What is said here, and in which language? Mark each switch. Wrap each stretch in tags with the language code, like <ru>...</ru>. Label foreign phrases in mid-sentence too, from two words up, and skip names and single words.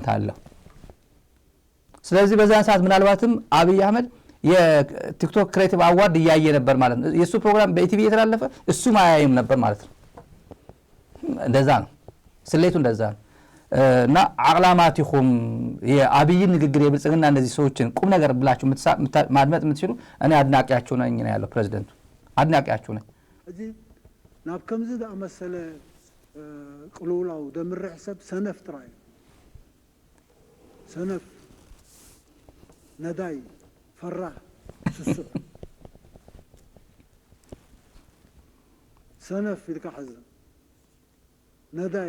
<am>አለው። ስለዚህ በዛን ሰዓት ምናልባትም አብይ አህመድ የቲክቶክ ክሬቲቭ አዋርድ እያየ ነበር ማለት ነው። የሱ ፕሮግራም በኢቲቪ የተላለፈ እሱ ማያይም ነበር ማለት ነው። እንደዛ ነው ስሌቱ፣ እንደዛ ነው። እና አቅላማቲኩም የአብይ ንግግር የብልጽግና እነዚህ ሰዎችን ቁም ነገር ብላችሁ ማድመጥ የምትችሉ እኔ አድናቂያችሁ ነኝ ነው ያለው ፕሬዝዳንቱ። አድናቂያችሁ ነኝ።</am> <ti>እዚ ናብ ከምዚ ዝኣመሰለ ቅልውላው ደምርሕ ሰብ ሰነፍ ጥራይ ሰነፍ ነዳይ ፈራህ ስሱዕ ሰነፍ ኢልካ ሓዘብ ነዳይ</ti>